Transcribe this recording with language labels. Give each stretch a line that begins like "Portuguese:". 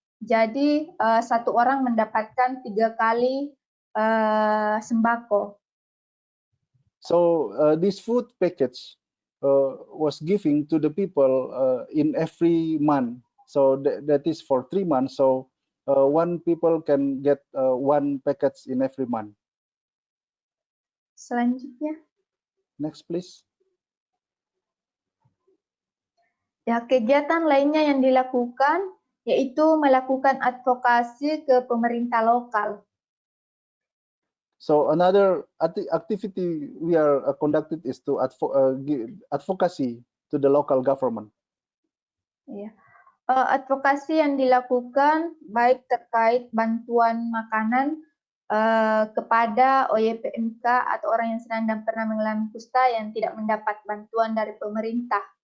Indonesian: Jadi satu orang mendapatkan 3 kali sembako.
English: So this food package was giving to the people in every month. So that is for 3 months. So one people can get 1 package in every month.
Indonesian: Selanjutnya.
English: Next please.
Indonesian: Ya, kegiatan lainnya yang dilakukan yaitu melakukan advokasi ke pemerintah lokal.
English: So another activity we are conducted is to give advocacy to the local government.
Indonesian: Ya. Advokasi yang dilakukan baik terkait bantuan makanan kepada OYPMK atau orang yang sedang dan pernah mengalami kusta yang tidak mendapat bantuan dari pemerintah.